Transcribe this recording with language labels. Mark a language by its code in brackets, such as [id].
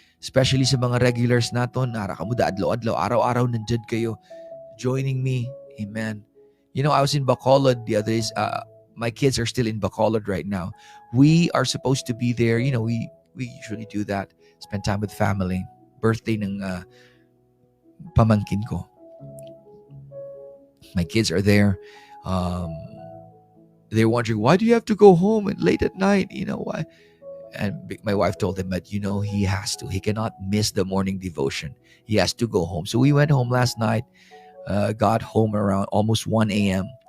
[tl] Especially sa mga regulars naton, narakamuda adlaw-adlaw, araw-araw nandyan kayo, [en] joining me. [tl] Amen. [en] You know, I was in Bacolod the other days. My kids are still in Bacolod right now. We are supposed to be there. You know, we usually do that. Spend time with family. [tl] Birthday ng pamangkin ko. [en] My kids are there. They're wondering, why do you have to go home late at night? You know, why? And my wife told them that, you know, he has to. He cannot miss the morning devotion. He has to go home. So we went home last night. Got home around almost 1 a.m.